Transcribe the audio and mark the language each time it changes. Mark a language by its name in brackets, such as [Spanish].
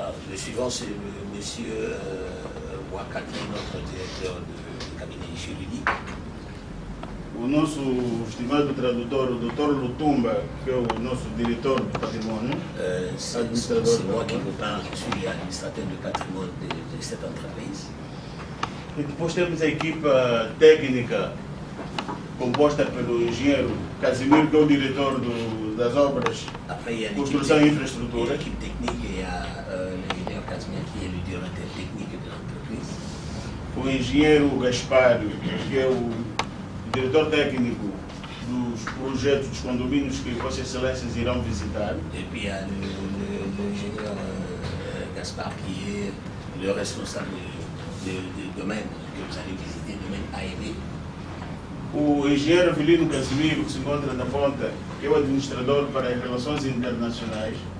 [French] Le suivant, c'est le monsieur Waka, qui est notre directeur de cabinet juridique. [Portuguese] O nosso estimado tradutor, o Dr. Lutumba, que é o nosso diretor de patrimônio. [French] C'est moi qui vous parle, je suis administrateur de patrimoine de cette entreprise. [Portuguese] E depois temos a equipa técnica composta pelo engenheiro Casimiro, que é o diretor das obras, construção e infraestrutura. [French] L'équipe technique, il y a l'ingénieur Casimiro, qui est le directeur technique de l'entreprise. [Portuguese] O engenheiro Gaspar, que é o diretor técnico dos projetos dos condomínios que Vossas Excelências irão visitar. [French] Et puis il y a l'ingénieur Gaspard, qui est le responsable du domaine que vous allez visiter, le domaine A&B. [Portuguese] O engenheiro Avelino Casimiro, que se encontra na ponta, que é o administrador para as relações internacionais.